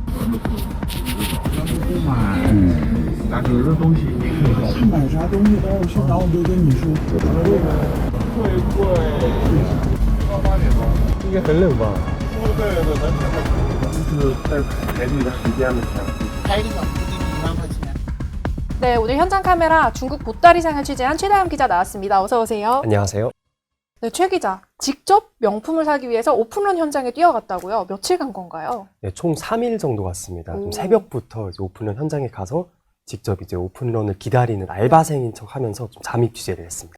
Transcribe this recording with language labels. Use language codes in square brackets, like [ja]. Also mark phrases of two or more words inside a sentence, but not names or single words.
[zh] 不买，但是这东西你可以去买啥东西都要去，然后我就跟你说，会贵，8点多，应该很冷吧？对，就是在排队的时间的前。 [ko] 네, 오늘 현장 카메라 중국 보따리상을 취재한 최다음 기자 나왔습니다. 어서 오세요. 안녕하세요. 네, 최 기자. 직접 명품을 사기 위해서 오픈런 현장에 뛰어갔다고요? 며칠 간 건가요? 네, 총 3일 정도 갔습니다. 좀 오. 새벽부터 이제 오픈런 현장에 가서 직접 이제 오픈런을 기다리는 알바생인 척 하면서 좀 잠입 취재를 했습니다.